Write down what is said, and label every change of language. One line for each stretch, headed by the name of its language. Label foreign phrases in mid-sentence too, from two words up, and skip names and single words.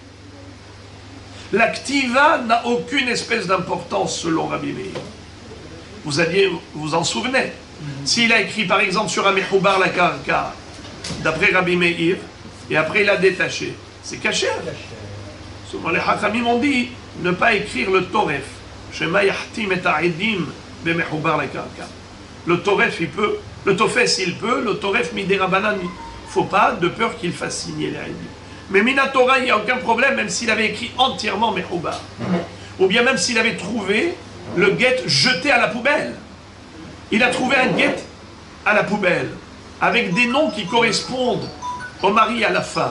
French: L'activa n'a aucune espèce d'importance selon Rabbi Meir. Vous vous en souvenez? S'il a écrit par exemple sur un
Hebrew: מחובר לקרקע,
French: d'après Rabbi Meir, et après il a détaché, c'est caché. Souvent les hachamim ont dit ne pas écrire le toref.
Hebrew: שמא יחתים את העדים במחובר לקרקע.
French: Le toref il peut, le tofes il peut, le toref
Hebrew: מדרבנן
French: il ne faut pas, de peur qu'il fasse signer les ha'idim. Mais Minatora, il n'y a aucun problème, même s'il avait écrit entièrement mechoubar. Ou bien même s'il avait trouvé le guet jeté à la poubelle. Il a trouvé un guet à la poubelle, avec des noms qui correspondent au mari et à la femme.